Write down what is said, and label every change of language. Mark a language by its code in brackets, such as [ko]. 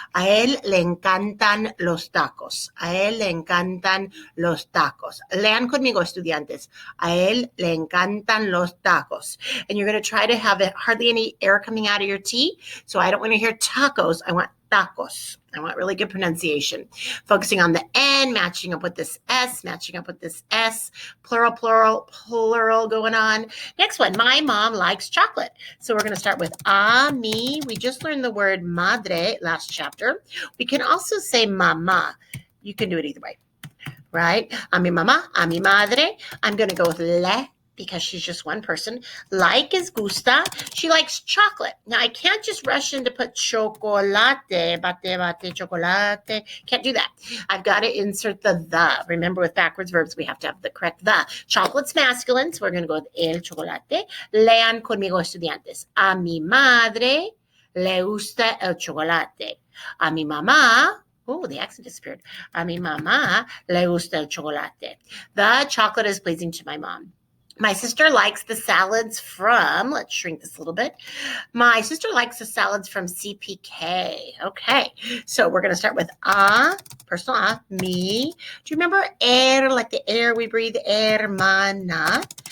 [es] A él le encantan los tacos. A él le encantan los tacos. Lean conmigo, estudiantes. A él le encantan los tacos. [en] And you're going to try to have hardly any air coming out of your T. So I don't want to hear tacos. I want tacos. I want really good pronunciation. Focusing on the N, matching up with this S, matching up with this S, plural, plural, plural going on. Next one, my mom likes chocolate. So we're going to start with a mi. We just learned the word madre last chapter. We can also say mama. You can do it either way, right? A mi mama, a mi madre. I'm going to go with le, because she's just one person. Like is gusta. She likes chocolate. Now, I can't just rush in to put chocolate, bate, chocolate. Can't do that. I've got to insert the. Remember, with backwards verbs, we have to have the correct the. Chocolate's masculine, so we're going to go with el chocolate. [es] Lean conmigo, estudiantes. A mi madre le gusta el chocolate. A mi mamá, [en] oh, the accent disappeared. [es] A mi mamá le gusta el chocolate. [en] The chocolate is pleasing to my mom. My sister likes the salads from, let's shrink this a little bit. My sister likes the salads from CPK. Okay, so we're going to start with personal me. Do you remember air, like the air we breathe, hermana?